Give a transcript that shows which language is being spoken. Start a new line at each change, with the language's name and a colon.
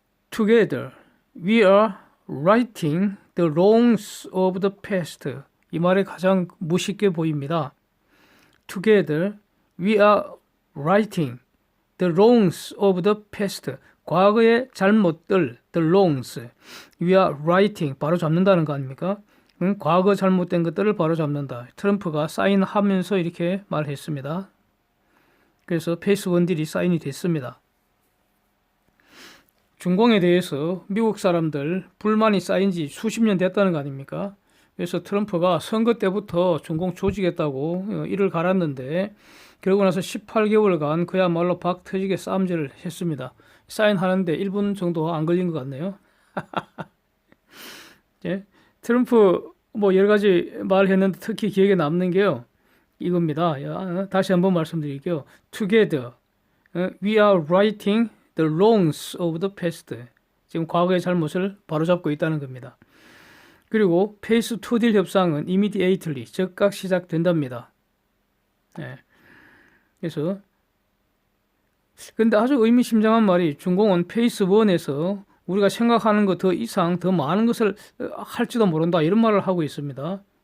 English: Together, we are righting the wrongs of the past.
Korean: 이 말이 가장 무식해 보입니다.
English: Together, we are righting the wrongs of the past.
Korean: 과거의 잘못들,
English: the wrongs. We are righting.
Korean: 바로 잡는다는 거 아닙니까? 과거 잘못된 것들을 바로 잡는다. 트럼프가 사인하면서 이렇게 말했습니다. 그래서 페이스 원딜이 사인이 됐습니다. 중공에 대해서 미국 사람들 불만이 쌓인 지 수십 년 됐다는 거 아닙니까? 그래서 트럼프가 선거 때부터 중공 조지겠다고 이를 갈았는데 그러고 나서 18개월간 그야말로 박 터지게 싸움질을 했습니다. 사인하는데 1분 정도 안 걸린 것 같네요. 예? 트럼프 여러 가지 말했는데 특히 기억에 남는 게요. 이겁니다. 다시 한번 말씀드릴게요.
English: Together, we are righting the wrongs of the past.
Korean: 지금 과거의 잘못을 바로잡고 있다는 겁니다. 그리고 페이스 2딜 협상은
English: immediately,
Korean: 즉각 시작된답니다. 예. 그래서 근데 아주 의미심장한 말이 중공은 페이스 1에서 우리가 생각하는 것 더 이상 더 많은 것을 할지도 모른다 이런 말을 하고 있습니다.